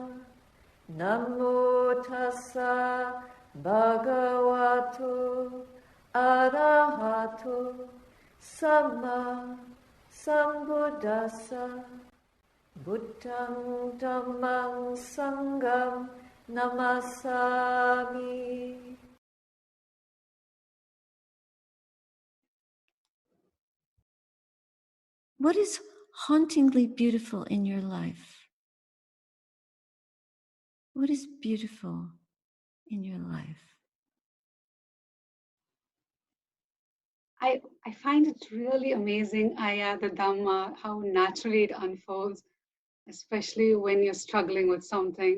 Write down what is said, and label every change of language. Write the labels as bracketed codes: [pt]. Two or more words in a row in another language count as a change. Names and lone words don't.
[pi] Namo tassa bhagavato arahato sama sambuddhassa. Buddhang dhammang sangham namasami. [en] What is hauntingly beautiful in your life? What is beautiful in your life? I find it really amazing, Ayya, the Dhamma, how naturally it unfolds, especially when you're struggling with something.